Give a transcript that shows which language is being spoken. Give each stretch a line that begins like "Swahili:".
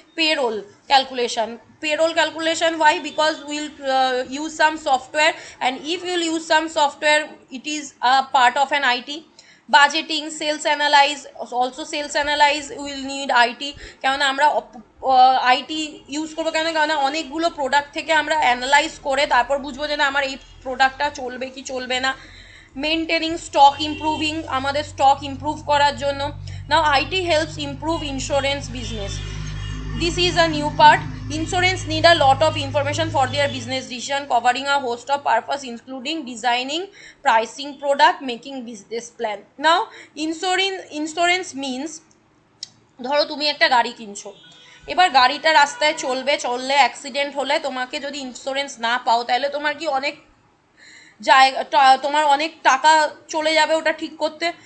English: Payroll calculation, payroll calculation. Why? Because we'll use some software, and if you'll use some software it is a part of an IT. Budgeting, sales analyze, also sales analyze will need IT,
Bangla: কেননা আমরা IT use করবো কেননা অনেকগুলো product থেকে আমরা analyse করে তারপর বুঝবো যে না আমার এই প্রোডাক্টটা চলবে কি চলবে না। মেনটেনিং স্টক, ইমপ্রুভিং, আমাদের স্টক ইমপ্রুভ করার জন্য।
English: Now it helps improve insurance business. This is a new part. Insurance need a lot of information for their business decision, covering a host of purpose including designing, pricing product, making business plan. Now insurance means
Bangla: ধরো তুমি একটা গাড়ি কিনছো, এবার গাড়িটা রাস্তায় চললে accident হলে তোমাকে যদি ইন্স্যুরেন্স না পাও তাহলে তোমার কি অনেক তোমার অনেক টাকা চলে যাবে ওটা ঠিক করতে।